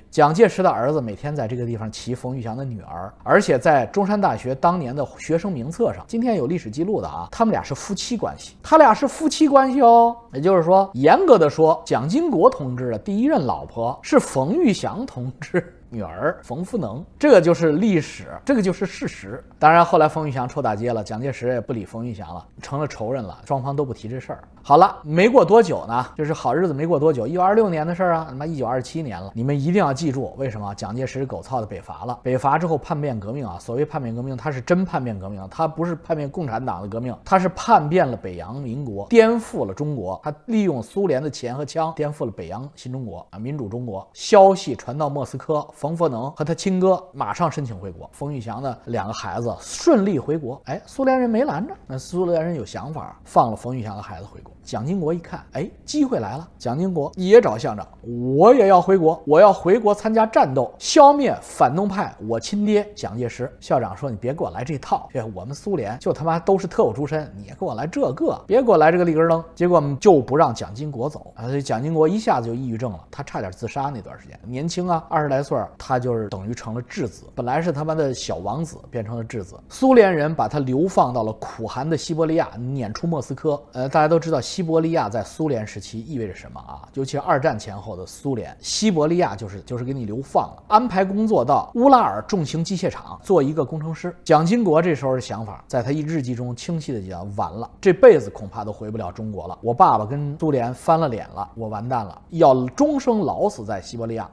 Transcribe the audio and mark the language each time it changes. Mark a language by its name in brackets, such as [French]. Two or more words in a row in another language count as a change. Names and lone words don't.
[Chinese] 蔣介石的兒子每天在這個地方騎馮玉祥的女兒，而且在中山大學當年的學生名冊上，今天有歷史記錄的啊，他們倆是夫妻關係，哦。也就是說，嚴格的說，蔣經國同志的第一任老婆是馮玉祥同志女兒馮福能，這個就是歷史，這個就是事實。當然，后來馮玉祥抽大街了，蔣介石也不理馮玉祥了，成了仇人了，双方都不提這事兒。好了，沒過多久呢，就是好日子没過多久，1926年的事兒啊，他媽1927年了。你們一定要記住，為什麼蔣介石狗操的北伐了？北伐之後叛变革命啊，所謂叛变革命，它是真叛变革命，它不是叛变共產黨的革命，它是叛变了北洋民國，顛覆了中國，它利用蘇聯的錢和槍顛覆了北洋新中國啊，民主中國。消息傳到莫斯科，馮福能和他親哥馬上申請回國，馮玉祥的2個孩子順利回國。哎，蘇聯人沒攔着，那蘇聯人有想法，放了馮玉祥的孩子回國。蔣經國一看，哎，機會來了。蔣經國也找校長，我也要回國，我要回國參加戰鬥，消滅反動派。我親爹蔣介石。校長說：“你別給我來這套，這我們蘇聯就他媽都是特務出身，你給我來這個，別給我來這個立根燈。” 結果就不讓蔣經國走啊，所以蔣經國一下子就抑鬱症了，他差點自殺。那段時間年輕啊，20來歲，他就是等於成了质子，本來是他媽的小王子，變成了质子。蘇聯人把他流放到了苦寒的西伯利亞，撵出莫斯科。大家都知道西伯利亞在蘇聯時期意味着什麼啊？尤其是2戰前後的蘇聯，西伯利亞就是給你流放了，安排工作到烏拉爾重型機械廠做一個工程師。蔣經國這時候的想法，在他日記中清晰的講：完了，這輩子恐怕都回不了中國了。我爸爸跟蘇聯翻了臉了，我完蛋了，要終生老死在西伯利亞。